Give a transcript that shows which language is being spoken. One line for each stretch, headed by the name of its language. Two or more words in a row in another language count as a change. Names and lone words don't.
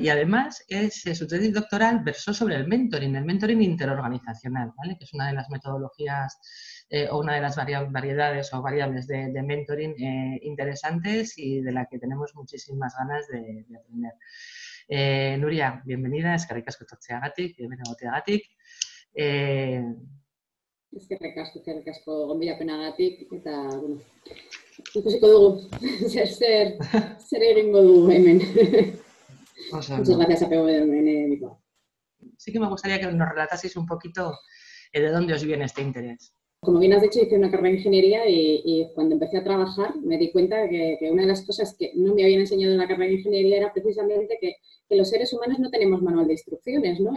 Spanish: Y además, su tesis doctoral versó sobre el mentoring interorganizacional, ¿vale? Que es una de las metodologías o una de las variedades o variables de mentoring interesantes y de la que tenemos muchísimas ganas de aprender. Nuria, bienvenida,
Basque: eskerrik asko etortzeagatik, egoteagatik. Eskerrik asko gonbidapenagatik, eta, bueno, ikusiko dugu, zer egingo dugu hemen.
Spanish: Muchas gracias a PWN Bilbao. Sí que me gustaría que nos relataseis un poquito de dónde os viene este interés. Como bien has dicho, hice una carrera de ingeniería y cuando empecé a trabajar me di cuenta que una de las cosas que no me habían enseñado en la carrera de ingeniería era precisamente que los seres humanos no tenemos manual de instrucciones, ¿no?